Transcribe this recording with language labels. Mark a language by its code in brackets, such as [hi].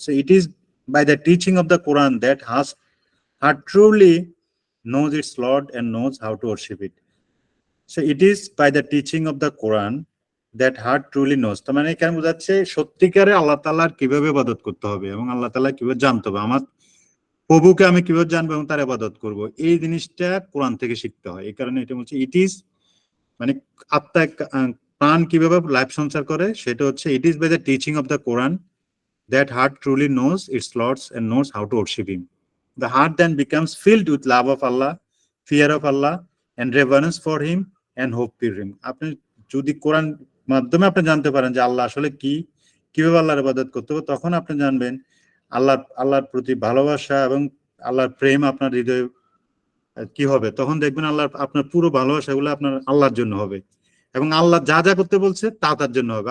[en] So it is by the teaching of the Quran that heart truly knows its Lord and knows how to worship it. So it is by the teaching of the Quran that heart truly knows. [bn] তার মানে কেন বোঝাচ্ছে সত্যিকারে আল্লাহ তাআলার কিভাবে ইবাদত করতে হবে এবং আল্লাহ তাআলা কিভাবে জানতে হবে, আমার প্রভুকে আমি কিভাবে জানবো এবং তার ইবাদত করব, এই জিনিসটা কোরআন থেকে শিখতে হয়। এই কারণে এটা হচ্ছে [en] It is, মানে আত্মা প্রাণ কিভাবে লাইফ সঞ্চার করে, সেটা হচ্ছে it is by the teaching of the Quran that heart truly knows its Lord and knows how to worship him. The heart then becomes filled with love of Allah, fear of Allah, and reverence for him and hope for him. [bn] আপনি যদি কোরআন মাধ্যমে আপনি জানতে পারেন যে আল্লাহ আসলে কি, কিভাবে আল্লাহর ইবাদত করতে হবে, তখন আপনি জানবেন আল্লাহর প্রতি ভালোবাসা এবং আল্লাহর প্রেম আপনার হৃদয়ে কি হবে। তখন দেখবেন আপনার পুরো ভালোবাসাগুলো আপনার আল্লাহর জন্য হবে, এবং আল্লাহ যা যা করতে বলছে তা তার জন্য হবে।